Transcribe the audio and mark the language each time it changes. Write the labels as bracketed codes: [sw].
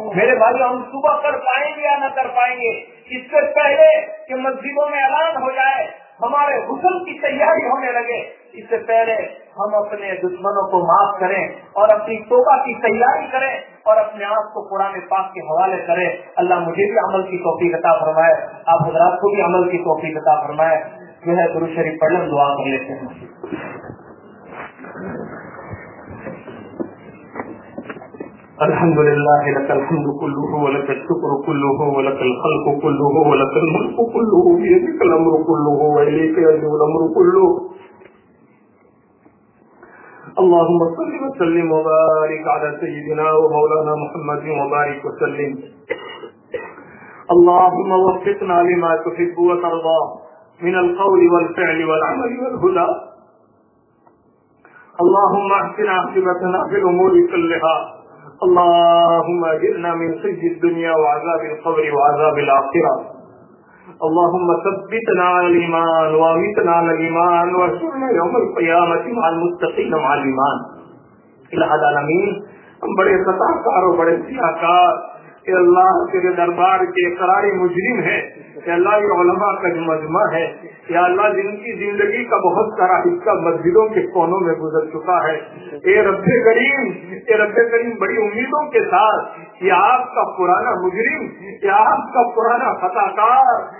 [ur] میرے بھائیو ہم صبح کر پائیں گے یا نہ کر پائیں گے, اس سے پہلے کہ مسجدوں میں اعلان ہو جائے ہمارے غسل کی تیاری ہونے لگے, اس سے پہلے ہم اپنے دشمنوں کو معاف کریں اور اپنی توبہ کی تیاری کریں اور اپنے آپ کو قرآن پاک کے حوالے کریں. اللہ مجھے بھی عمل کی توفیق عطا فرمائے, آپ حضرات کو بھی عمل کی توفیق عطا فرمائے. جو ہے گرو شریف پڑھ لیں, دعا کر لیتے ہیں. [ar] الحمد للہ لك الحمد كله ولك الشكر كله ولك الخلق كله ولك الملك كله بيدك الامر كله واليك يرجع الامر كله. اللهم صل وسلم وبارك على سيدنا ومولانا محمد وبارك وسلم. اللهم وفقنا لما تحب وترضى من القول والفعل والعمل والهدى. اللهم احسن عاقبتنا في الامور كلها. اللهم اجرنا من خزي الدنيا وعذاب القبر وعذاب الآخرة. اللهم ثبتنا على الإيمان وامتنا على الإيمان واشفعنا يوم القيامة مع المتقين مع الإيمان. [ur] الحمد لله ہم بڑے خطاکار اور بڑے سیاہکار, اے اللہ تیرے دربار کے اقرار مجرم ہیں. اے اللہ یہ علماء کا جو مجمع ہے, یا اللہ جن کی زندگی کا بہت سارا حصہ مسجدوں کے کونوں میں گزر چکا ہے, اے رب کریم بڑی امیدوں کے ساتھ کہ آپ کا پرانا مجرم, یا آپ کا پرانا خطاکار,